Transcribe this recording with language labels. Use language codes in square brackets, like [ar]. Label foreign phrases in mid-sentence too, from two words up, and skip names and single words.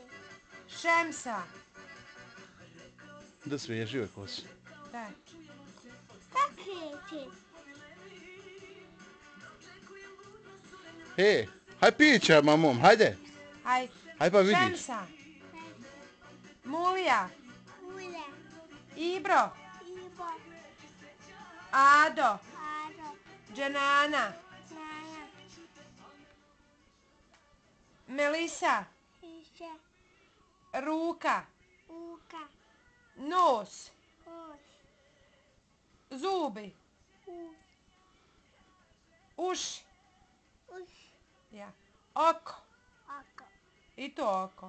[bs] Šemsa. Da sveži uvijek kosi. Daj. Kako ti? He, haj pića mamom, hajde. Aj. Haj pa vidiš. Šemsa. Mulija. Ule. Ibro. Ibo. Ado. Ado. Dženana. Nana. Melisa. Iše. Ruka. Uka. Nos. Os. Zubi. U. Uši. Us. Ja. Oko. Oko. I to oko.